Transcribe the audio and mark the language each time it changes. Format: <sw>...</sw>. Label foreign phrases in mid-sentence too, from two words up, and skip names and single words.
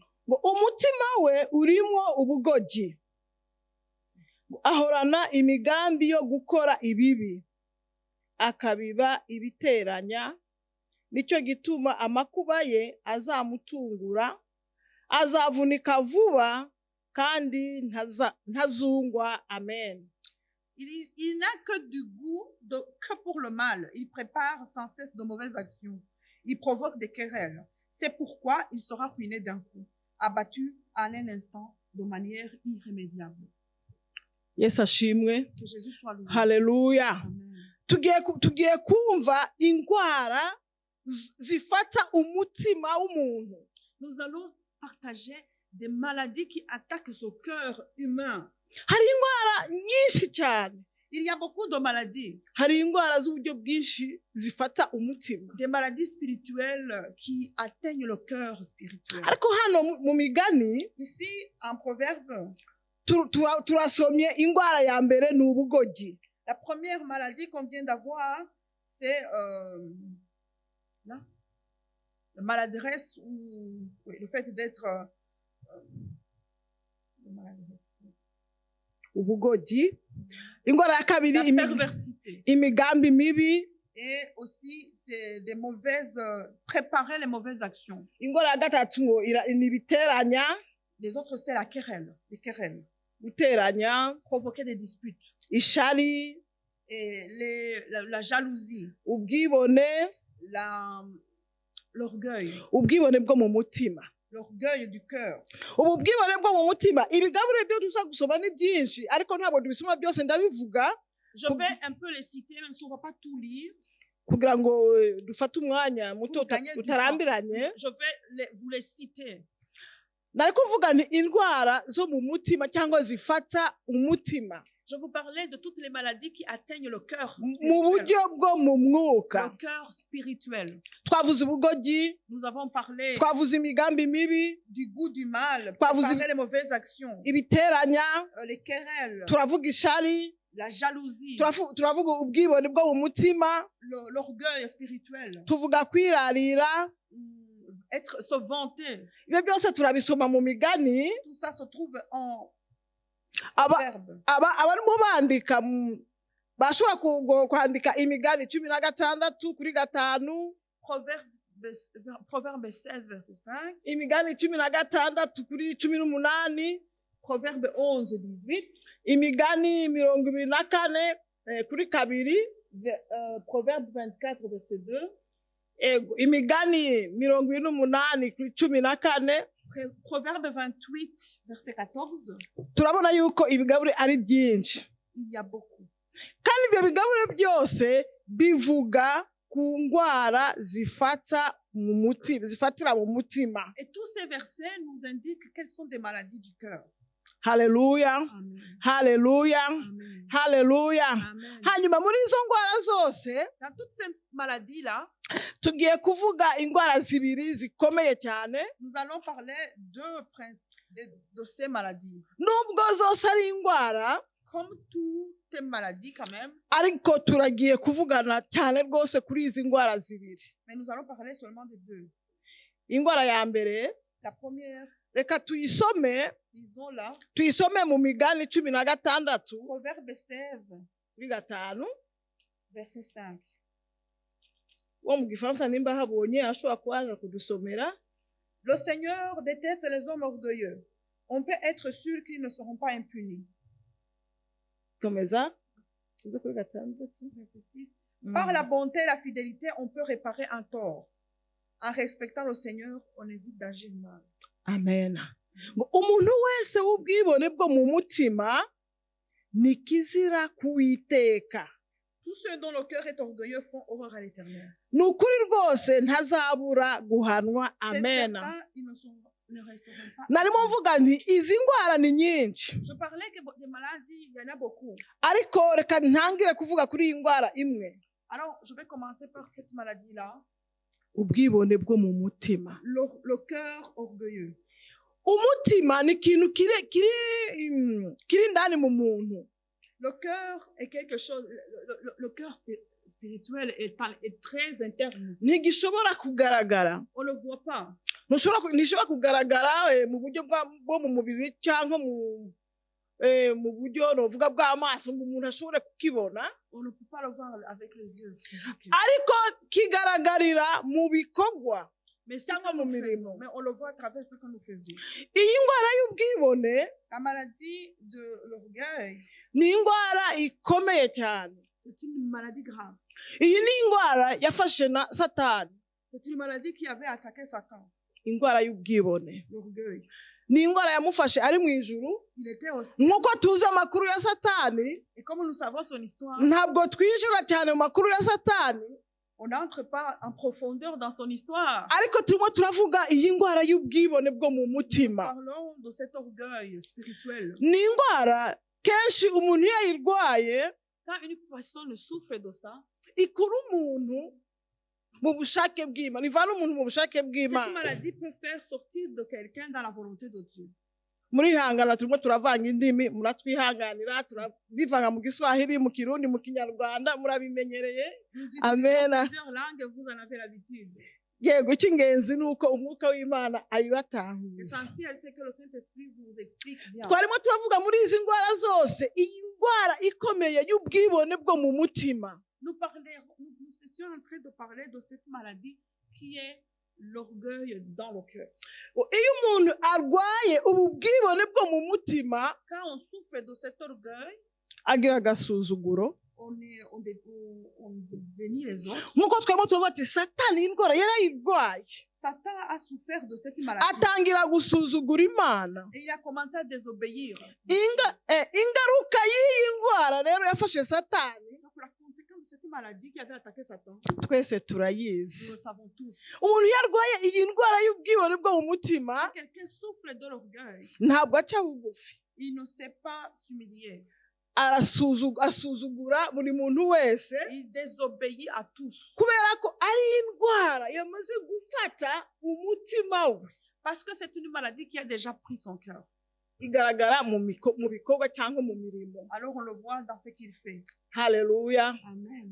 <rw>ngo umutima we urimo ubugogi, ahorana imigambi yo gukora ibibi, akabiba ibiteranya, nicyo gituma amakuba ye azamutungura, azavunika vuba kandi ntazungwa. Amen.</rw> <fr>Il n'a que du goût que pour le mal. Il prépare sans cesse de mauvaises actions. Il provoque des querelles. C'est pourquoi il sera ruiné d'un coup, abattu en un instant de manière irrémédiable.</fr> <rw>Yesu ashimwe.</rw> <fr>Que Jésus soit loué.</fr> <rw>Haleluya. Amen. Tugiye kumva indwara zifata umutima w'umuntu.</rw> <fr>Nous allons partager des maladies qui attaquent ce cœur humain.</fr> <rw>Hari indwara nyinshi cyane.</rw> <fr>Il y a beaucoup de maladies.</fr> <rw>Hari indwara z'uburyo bwinshi zifata umutima.</rw> <fr>Des maladies spirituelles qui atteignent le cœur spirituel.</fr> <rw>Ariko hano mu migani,</rw> <fr>ici en proverbe,</fr> <rw>turasomye indwara ya mbere ni ubugogi.</rw> <fr>La première maladie qu'on vient d'avoir, c'est la maladresse ou le fait d'être ubugogi.</fr> <rw>Indwara ya kabiri</rw> <fr>la perversité.</fr> <rw>Imigambi mibi.</rw> <fr>Et aussi c'est des mauvaises préparer les mauvaises actions.</fr> <rw>Indwara ya gatatu ngo ni ibiteranya.</rw> <fr>Les autres c'est la querelle, les querelles.</fr> <rw>Guteranya,</rw> <fr>provoquer des disputes.</fr> <rw>Ishari,</rw> <fr>et la jalousie.</fr> <rw>Ubwibone,</rw> <fr>l'orgueil.</fr> <rw>Ubwibone bwo mu mutima.</rw> <fr>L'orgueil du cœur.</fr> <rw>Ubu bwibone bwo mu mutima, ibigabure byo tuza gusoma ni byinshi, ariko ntabwo dubisoma byose ndabivuga.</rw> <fr>Je vais un peu les citer, même si on va pas tout lire.</fr> <rw>Kugira ngo dufate umwanya muto utarambiranye.</rw> <fr>Je vais vous les citer.</fr> <rw>Nariko mvuga ni indwara zo mu mutima cyangwa zifata umutima.</rw> <fr>Je vous parlais de toutes les maladies qui atteignent le cœur</fr> <rw>mu buryo bwo mu mwuka.</rw> <fr>Le cœur spirituel.</fr> <rw>Twavuze ubugogi.</rw> <fr>Nous avons parlé</fr> <rw>twavuze imigambi mibi.</rw> <fr>Du goût du mal. Préparer les mauvaises actions.</fr> <rw>Ibiteranya.</rw> <fr>Les querelles.</fr> <rw>Turavuga ishari.</rw> <fr>La jalousie.</fr> <rw>Turavuga ubwibone bwo mu mutima.</rw> <fr>L'orgueil spirituel.</fr> <rw>Tuvuga kwirarira.</rw> <fr>Se vanter. Ibyo byose turabisoma mu migani. Tout ça se trouve en Proverbe.</fr> <rw>Abarimo bandika bashobora kwandika imigani 16 kuri 5.</rw> <fr>Proverbe 16 verset 5.</fr> <rw>Imigani 16 kuri 18.</rw> <fr>Proverbe 11 18.</fr> <rw>Imigani 24 kuri 2.</rw> <fr>Proverbe 24 verset 2.</fr> <rw>Imigani 28 kuri 14.</rw> <fr>Proverbe 28 verset 14.</fr> <rw>Turabona yuko ibigabure ari byinshi.</rw> <fr>Il y a beaucoup.</fr> <rw>Kandi ibyo bigabure byose bivuga ku ndwara zifata mu mutima, zifatira mu mutima.</rw> <fr>Et tous ces versets nous indiquent quelles sont des maladies du cœur.</fr> <rw>Haleluya. Haleluya. Haleluya. Hanyuma muri izo ndwara zose,</rw> <fr>dans toutes ces maladies là,</fr> <rw>tugiye kuvuga indwara zibiri zikomeye cyane.</rw> <fr>Nous allons parler de ces maladies.</fr> <rw>Nubwo zose ari indwara,</rw> <fr>comme toutes les maladies quand même,</fr> <rw>ariko turagiye kuvugana cyane rwose kuri izi ndwara zibiri.</rw> <fr>Mais nous allons parler seulement de deux.</fr> <rw>Indwara ya mbere,</rw> <fr>la première,</fr> <rw>reka tuyisome.</rw> <fr>Disons là.</fr> <rw>Tuyisome mu migani 16.</rw> <fr>Proverbe 16</fr> <rw>kuri 5.</rw> <fr>Verset 5.</fr> <rw>Wo mu Gifaransa nimba habonye ashobora kubanza kudusomera.</rw> <fr>Le Seigneur déteste les hommes orgueilleux. On peut être sûr qu'ils ne seront pas impunis.</fr> <rw>Komeza. Verset 6.</rw> <fr>Par la bonté et la fidélité, on peut réparer un tort. En respectant le Seigneur, on évite d'agir mal. Amen.</fr> <rw>Umuntu wese w'ubwibone bwo mu mutima ni kizira kuwiteka.</rw> <fr>Tous ceux dont le cœur est orgueilleux font horreur à l'Éternel.</fr> <rw>Nukuri rwose ntazabura guhanwa. Amen. Narimo mvuga nti izi ndwara ni nyinshi.</rw> <fr>Je parlais que des maladies, il y en a beaucoup.</fr> <rw>Ariko reka ntangire kuvuga kuri iyi ndwara imwe.</rw> <fr>Alors, je vais commencer par cette maladie-là.</fr> <rw>Ubwibone bwo mu mutima.</rw> <fr>Le cœur orgueilleux.</fr> <rw>Umutima ni ikintu kiri ndani mu muntu.</rw> <fr>Le cœur est quelque chose, le cœur spirituel est très interne.</fr> <rw>ntigishobora kugaragara</rw> <fr>On ne le voit pas.</fr> <rw>ntishobora kugaragara mu buryo bwo mu mubiri cyangwa mu buryo novuga bw'amaso ngo umuntu ashobore kukibona</rw> <fr>On ne peut pas le voir avec les yeux physiques.</fr> <rw>ariko kigaragarira mu bikorwa</rw> <fr>Mais, ce</fr> <rw>cyangwa</rw> <fr>que</fr> <rw>mu</rw> <fr>nous</fr> <rw>mirimo</rw> <fr>faisons, mais on le voit à travers ce que nous faisons.</fr> <rw>iyi ndwara y'ubwibone</rw> <fr>La maladie de l'orgueil,</fr> <rw>ni indwara ikomeye cyane</rw> <fr>C'est une maladie grave.</fr> <rw>iyi ni indwara yafashe na satani</rw> <fr>c'est une maladie qui avait attaqué Satan,</fr> <rw>indwara y'ubwibone</rw> <fr>l'orgueil.</fr> <rw>ni indwara yamufashe ari mu ijuru</rw> <fr>Il était aussi,</fr> <rw>nk'uko tuzi amakuru ya satani</rw> <fr>et comme nous savons son histoire,</fr> <rw>ntabwo twinjira cyane mu makuru ya satani</rw> <fr>on n'entre pas en profondeur dans son histoire.</fr> <rw>ariko turimo turavuga iyi ndwara y'ubwibone bwo mu</rw> <fr>Nous</fr> <rw>mutima</rw> <fr>parlons de cet orgueil spirituel.</fr> <rw>ni indwara kenshi umuntu iyo ayirwaye</rw> <fr>Quand une personne souffre de ça,</fr> <rw>ikura umuntu mu bushake bw'Imana ivana umuntu mu bushake</rw> <fr>Cette</fr> <rw>bw'Imana</rw> <fr>maladie peut faire sortir de quelqu'un dans la volonté de Dieu.</fr> <rw>murihangana turimo turavanga indimi muratwihanganira turabivanga mu giswahili mu kirundi mu kinyarwanda murabimenyereye</rw> <fr>Nous Amen. utilisons plusieurs langues, vous en avez l'habitude.</fr> <rw>yego icy'ingenzi ni uko umwuka w'Imana ayibatahuza</rw> <fr>L'essentiel, c'est que le Saint-Esprit vous explique bien.</fr> <rw>twarimo turavuga muri izi ndwara zose iyi ndwara ikomeye y'ubwibone bwo mu mutima</rw> <fr>Nous étions en train de parler de cette maladie qui est l'orgueil dans le cœur.</fr> <rw>iyo umuntu arwaye ubu bwibone bwo mu mutima</rw> <fr>Quand on souffre de cet orgueil,</fr> <rw>agira agasuzuguro</rw> <fr>on dénie les autres.</fr> <rw>nk'uko twarimo turavuga ati satani iyi ndwara yarayirwaye</rw> <fr>Satan a souffert de cette maladie</fr> <rw>atangira gusuzugura Imana</rw> <fr>et il a commencé à désobéir.</fr> <rw>ingaruka y'iyi ndwara rero yafashe satani</rw> <fr>Donc la conséquence de cette maladie qui avait attaqué Satan,</fr> <rw>twese</rw> <fr>nous</fr> <rw>turayizi</rw> <fr>le savons tous.</fr> <rw>umuntu iyo arwaye iyi ndwara y'ubwibone bwo mu mutima</rw> <fr>Quand quelqu'un souffre de l'orgueil,</fr> <rw>ntabwo aca bugufi</rw> <fr>il ne sait pas s'humilier.</fr> <rw>asuzugura buri muntu wese</rw> <fr>Il désobéit à tous.</fr> <rw>kubera ko ari indwara yamaze gufata umutima we</rw> <fr>Parce que c'est une maladie qui a déjà pris son cœur.</fr> <rw>igaragara mu bikorwa cyangwa mu mirimo</rw> <fr>Alors on le voit dans ce qu'il fait.</fr> <rw>haleluya Amen.</rw>